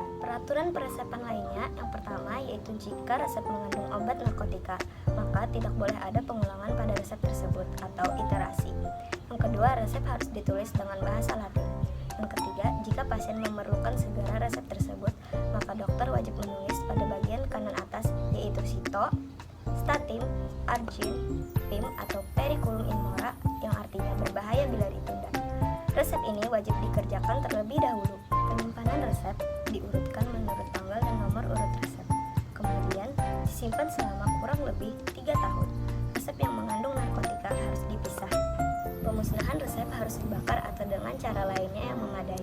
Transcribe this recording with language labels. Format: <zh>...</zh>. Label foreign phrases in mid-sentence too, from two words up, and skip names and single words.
<id>Peraturan peresepan lainnya, yang pertama yaitu jika resep mengandung obat narkotika, maka tidak boleh ada pengulangan pada resep tersebut atau iterasi. Yang kedua, resep harus ditulis dengan bahasa Latin. Yang ketiga, jika pasien memerlukan segera resep tersebut, maka dokter wajib menulis pada bagian kanan atas yaitu</id> <la>sito, statin, argin, pim</la> <id>atau</id> <la>periculum in mora</la> <id>yang artinya berbahaya bila ditunda. Resep ini wajib dikerjakan terlebih dahulu. Penyimpanan resep diurutkan menurut tanggal dan nomor urut resep. Kemudian disimpan selama kurang lebih 3 tahun. Resep yang mengandung narkotika harus dipisah. Pemusnahan resep harus dibakar atau dengan cara lainnya yang memadai.</id>